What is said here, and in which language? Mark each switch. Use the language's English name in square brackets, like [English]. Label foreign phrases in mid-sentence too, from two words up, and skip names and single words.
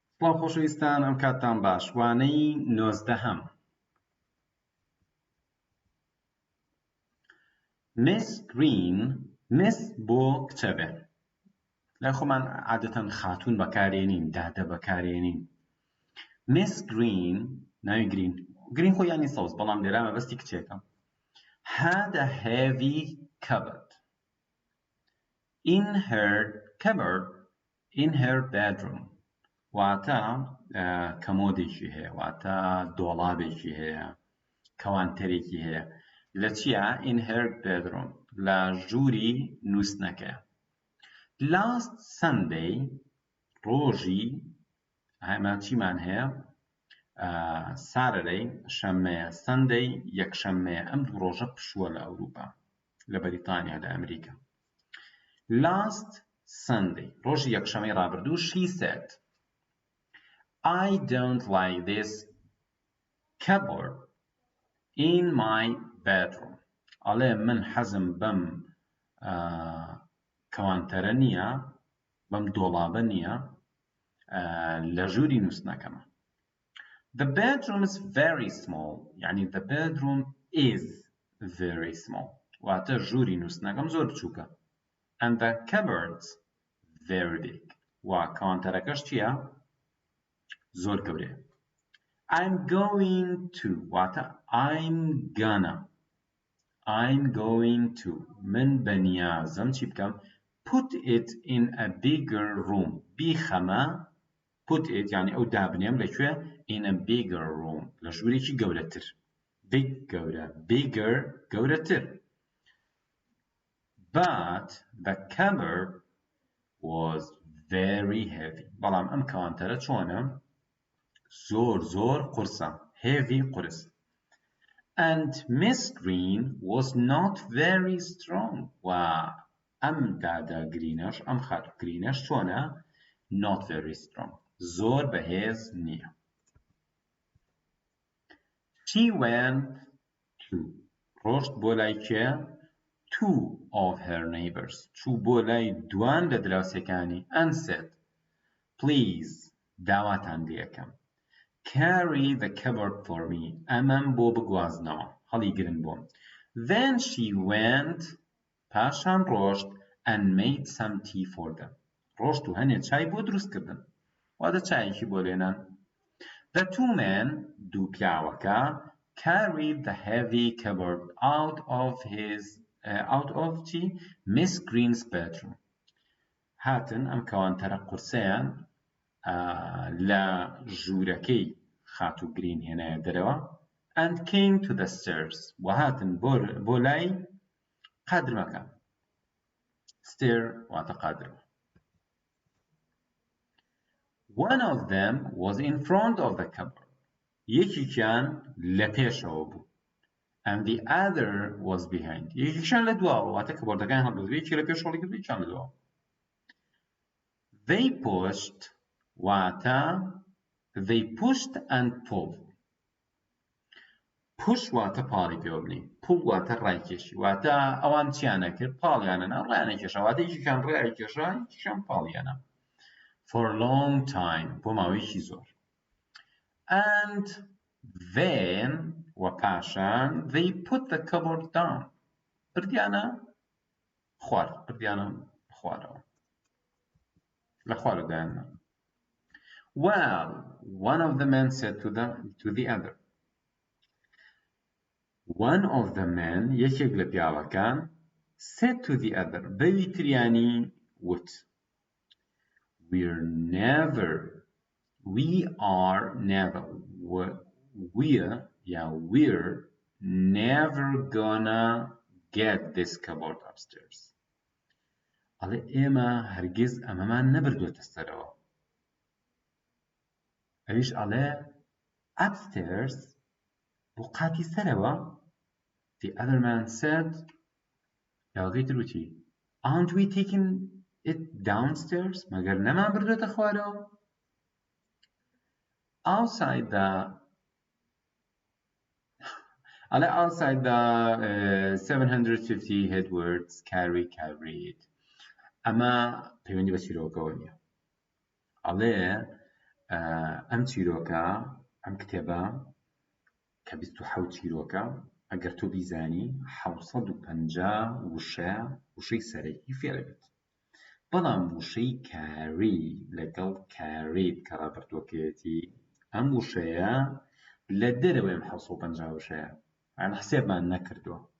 [Central Kurdish] بەڵام خۆشەویستان ئەم کاتتان باش وانەی 19ەم Miss Green Miss بۆ کچە بێ لای خۆمان عادەتەن خاتوون بەکارێنین دادە بەکارێنین Miss Green ناوی گرین خۆ یانی سەوز بەڵام لێرە مەبەستی کچێکە [English] had a heavy cupboard in her bedroom [Central Kurdish] واتە کەمۆدێکی هەیە واتە دۆڵابێکی هەیە کەوانتەرێکی هەیە لە چیە in [English] her bedroom [Central Kurdish] لە ژووری نووسنەکەیە [English] last Sunday [Central Kurdish] ڕۆژی هەمان چیمان هەیە سارەدەی شەممەیە سەندەی یەکشەممەیە ئەم دوو ڕۆژە پشووە لە ئەوروپا لە بەریتانیا لە ئەمریکا [English] last Sunday [Central Kurdish] ڕۆژی یەکشەمەی ڕابردوو [English] she said I don't like this cupboard in my bedroom [Central Kurdish] ئەڵێ من حەزم بەم کەوانتەرە نییە بەم دۆڵابە نییە لە ژووری نووسنەکەمە [English] The bedroom is very small [Central Kurdish] يعني [English] the bedroom is very small [Central Kurdish] واتە ژووری نووسنەکەم زۆر بچووکە [English] and the cupboard's very big [Central Kurdish] و کەوانتەرەکەش چییە؟ زۆر گەورەیە [English] I'm going to [Central Kurdish] واتە [English] I'm going to [Central Kurdish] من بەنیازم چی بکەم [English] put it in a bigger room [Central Kurdish] بیخەمە [English] put it [Central Kurdish] يعني ئەو دابنێم لەکوێ [English] in a bigger room [Central Kurdish] لە ژوورێکی گەورەتر big گەورە bigger گەورەتر [English] but the cupboard was very heavy [Central Kurdish] بەڵام ئەم کەوانتەرە چۆنە زۆر قورسە heavy قورس [English] and Miss Green was not very strong [Central Kurdish] و ئەم دادا گرینەش ئەم خاتوو گرینەش چۆنە [English] not very strong [Central Kurdish] زۆر بەهێز نییە [English] she went to [Central Kurdish] ڕۆشت بۆ لای کێ [English] two of her neighbors [Central Kurdish] چوو بۆ لای دوان لە [English] دراوسەکانی and said please [Central Kurdish] داواتان لێەکەم [English] carry the cupboard for me [Central Kurdish] ئەمەم بۆ بگوازنەوە هەڵی گرن بۆم [English] then she went [Central Kurdish] پاشان ڕۆشت [English] and made some tea for them [Central Kurdish] ڕۆشت و هەنێ چای بۆ دروستکردن واتە چایەکی بۆ لێنان [English] the two men [Central Kurdish] دوو پیاوەکە [English] carried the heavy cupboard out of Miss Green's bedroom [Central Kurdish] هاتن ئەم کەوانتەرە قورسەیان لە ژوورەکەی خاتوو گرین هێنایە دەرەوە [English] and came to the stairs [Central Kurdish] و هاتن بۆ لای قادرمەکە stair واتە قادرمە [English] one of them was in front of the cupboard [Central Kurdish] یەکێکیان لە پێشەوە بوو [English] and the other was behind [Central Kurdish] یەکێکیان لە دواوە واتە کەبۆردەکان هەڵبردووە یەکی لە پێش هەڵی کردووە یەکیان لە دواوە [English] they pushed [Central Kurdish] واتە [English] they pushed and pulled [Central Kurdish] push واتە پاڵی پێوە بنی pull واتە ڕایکێشی واتە ئەوان چیانە کرد پاڵیانەنا ڕایانە کێشە واتە یەکێکیان ڕای کێشا یەکێکیان پاڵیانە [English] for a long time [Central Kurdish] بۆ ماوەیەکی زۆر [English] and then [Central Kurdish] و پاشان [English] they put the cupboard down [Central Kurdish] بردیانە خوارەوە لە خوارەدایانە [English] well one of the men said to the other one of the men [Central Kurdish] یەکێک لە پیاوەکان [English] said to the other [Central Kurdish] بەوی تریانی وت [English] we're never gonna get this cupboard upstairs [Central Kurdish] ئەڵێ ئێمە هەرگیز ئەمەمان نەبردووەتە سەرەوە ئەویش ئەڵێ upstairs بۆ قاتی سەرەوە [English] the other man said [Central Kurdish] پیاوەکەی تروتی [English] aren't we taking it downstairs [Central Kurdish] مەگەر نەمان بردووەتە خوارەوە [English] outside the 750 headwords [Central Kurdish] carried ئەمە پەیوەندی بە چیرۆکەوە نییە ئەڵێ ئەم چیرۆکە ئەم کتێبە کە 27 چیرۆکە ئەگەر تۆ بیزانی 750 وشەی سەرەکی فێرەبێت بەڵام وشەی کاری لەگەڵ کاریت کە ڕابردووەکەیەتی ئەم وشەیە لە دەرەوەی ئەم 750 وشەیە یان حسێبمان نەکردووە